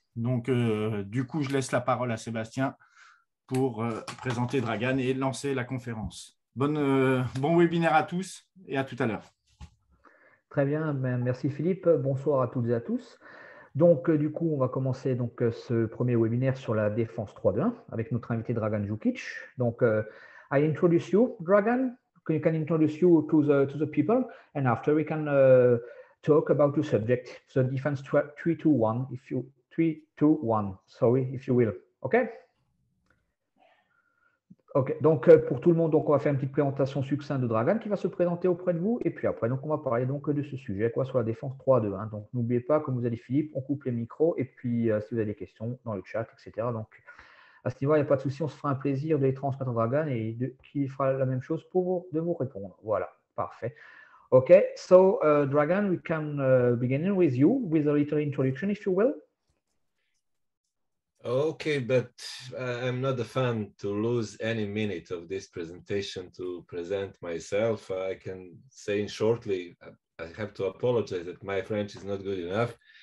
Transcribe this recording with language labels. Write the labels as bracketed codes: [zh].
[fr] Donc, du coup, je laisse la parole à Sébastien pour présenter Dragan et lancer la conférence. Bon webinaire à tous et à tout à l'heure. Très bien, merci Philippe. Bonsoir à toutes et à tous. Donc, du coup, on va commencer donc, ce premier webinaire sur la défense 3-2-1 avec notre invité Dragan Djukic. [en] Donc, I introduce you, Dragan. You can introduce you to the people, and after we can talk about the subject, the defense 3-2-1, if you 3-2-1. Sorry, if you will. Okay. [fr] Ok, donc pour tout le monde, donc on va faire une petite présentation succincte de Dragan qui va se présenter auprès de vous. Et puis après, donc on va parler donc de ce sujet, quoi, sur la défense 3-2-1. Donc n'oubliez pas, comme vous a dit Philippe, on coupe les micros. Et puis si vous avez des questions dans le chat, etc. Donc à ce niveau, il n'y a pas de souci, on se fera un plaisir de les transmettre à Dragan et qui fera la même chose de vous répondre. Voilà, parfait. [en] Ok, so Dragan, we can begin with you with a little introduction, if you will. Okay, but I'm not a fan to lose any minute of this presentation to present myself. I can say shortly, I have to apologize that my French is not good enough.